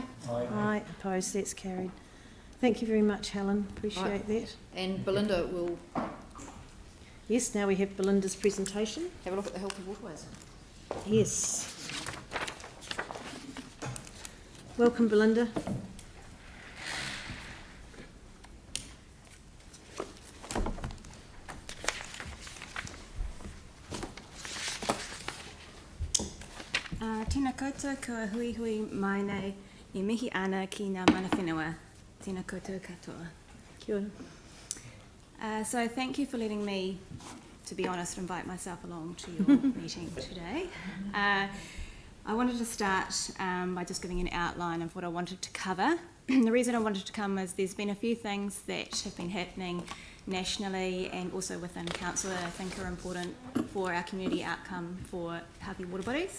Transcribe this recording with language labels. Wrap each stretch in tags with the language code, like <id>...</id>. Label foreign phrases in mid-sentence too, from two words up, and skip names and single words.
<en>Aye. Aye. Opposed, that's carried. Thank you very much, Helen. Appreciate that. And Belinda will Yes, now we have Belinda's presentation. have a look at the healthy waterways. Yes. Welcome, Belinda.</en> <mi>Tēnā koutou kua hui hui mai nei I mihi ana ki ngā mana whenua. Tēnā koutou katoa. Kia ora.</mi> <en>So thank you for letting me, to be honest, invite myself along to your meeting today. I wanted to start by just giving an outline of what I wanted to cover. The reason I wanted to come is there's been a few things that have been happening nationally and also within council that I think are important for our community outcome for healthy water bodies.</en>